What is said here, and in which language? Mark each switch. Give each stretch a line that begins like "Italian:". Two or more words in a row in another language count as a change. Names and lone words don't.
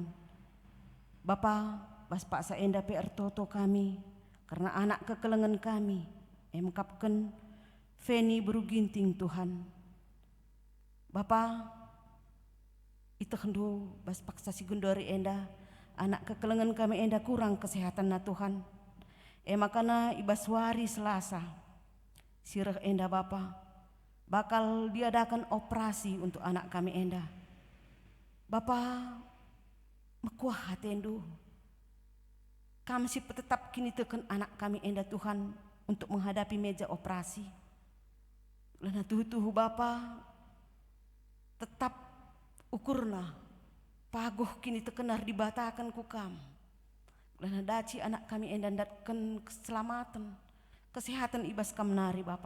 Batak Karo: Bapa, bas paksa enda pe ertoto kami, karena anak kekelengan kami, emkapken Feni beruginting Tuhan. Bapa, itekendu bas paksa si Gundari enda, anak kekelengan kami enda kurang kesehatan na Tuhan. Makana ibas wari Selasa, sirah enda Bapa,
Indonesian: bakal diadakan operasi untuk anak kami enda.
Batak Karo: Bapa, mekuah hatendu, kami si tetap kini teken anak kami enda Tuhan
Indonesian: untuk menghadapi meja operasi.
Batak Karo: Lana tuhu-tuhu Bapa, tetap ukurna, pagoh kini tekenar dibatakan ku kam. Lana daci anak kami endan datken keselamatan, kesehatan ibas kamnari Bapa.